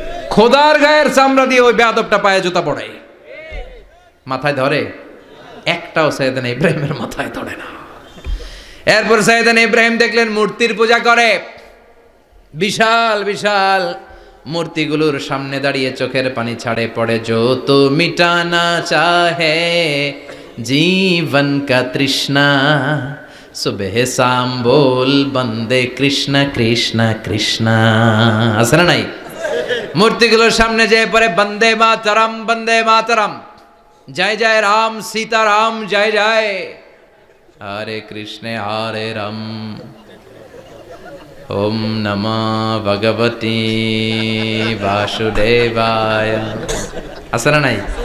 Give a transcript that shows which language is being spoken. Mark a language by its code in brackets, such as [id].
[bn] খোদার গায়ের চামড়া দিয়ে ওই বেয়াদবটা পায়ে জুতা পড়ে। মাথায় ধরে? একটাও সাইয়েদানা ইব্রাহিমের মাথায় ধরে না। এরপর সাইয়েদানা ইব্রাহিম দেখলেন মূর্তির পূজা করে। বিশাল বিশাল মূর্তিগুলোর সামনে দাঁড়িয়ে চোখের পানি ছাড়ে পড়ে। [hi] जो तो मिटाना चाहे जीवन का तृष्णा सुबह शाम बोल बंदे कृष्ण कृष्ण कृष्ण। [bn] আছে না নাই? মূর্তিগুলোর সামনে যেয়ে পড়ে বন্দে মাতরম, বন্দে মাতরম, জয় জয় রাম সীতা রাম, জয় জয় হরে কৃষ্ণ হরে রাম, [sa] ওম নমঃ ভগবতে বাসুদেবায়। [bn] আছে না নাই?